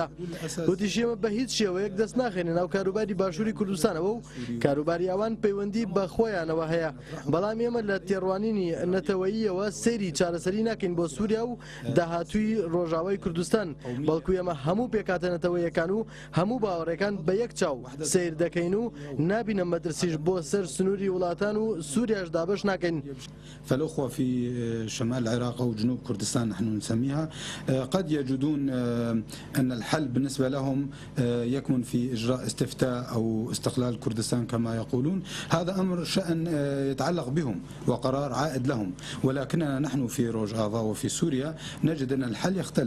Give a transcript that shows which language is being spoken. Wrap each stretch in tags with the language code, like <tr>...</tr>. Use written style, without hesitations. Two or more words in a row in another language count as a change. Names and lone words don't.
<ckb>وتیشی ئێمە بە هیچ شێوەیەک دەست ناخێنە ناو کاروباری باشووری کوردستانەوە و کاروباری ئەوان پەیوەندی بە خۆیانەوە هەیە، بەڵام ئێمە لە تێڕوانینی نەتەوەییەوە سەیری چارەسەری ناکەین بۆ سووریا و داهاتووی ڕۆژاوای کوردستان، بەڵکو ئێمە هەموو پێکاتەنەتەوەیەکان و هەموو باوەڕێکان بە یەک چاو سیر دەکەین و نابینە مەدرسیش بۆ سەر سنووری وڵاتان و سووریاش دابش ناکەین.</ckb> <ar>فالأخوة في شمال العراق أو جنوب كردستان نحن نسميها قد يجدون أن الحل بالنسبة لهم يكمن في إجراء استفتاء أو استقلال كردستان كما يقولون. هذا أمر شأن يتعلق بهم وقرار عائد لهم، ولكننا نحن في روجافا وفي سوريا نجد أن الحل يختلف.</ar>